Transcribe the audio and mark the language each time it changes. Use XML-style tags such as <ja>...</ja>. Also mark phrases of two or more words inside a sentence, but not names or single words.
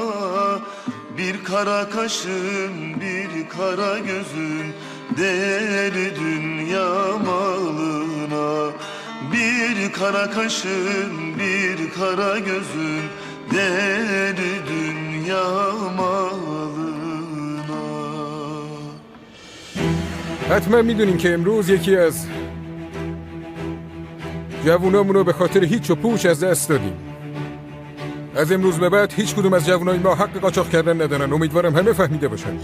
<tr>Bir kara kaşın, bir kara gözün değer dünya malına. Bir kara kaşın, bir kara gözün değer dünya malına.</tr> <fa>حتما میدونین که امروز یکی از جوونامون رو به خاطر هیچ و پوچ از دست دادیم. از امروز به بعد هیچ کدوم از جوونای ما حق قاچاق کردن ندارن. امیدوارم همه فهمیده باشن.</fa>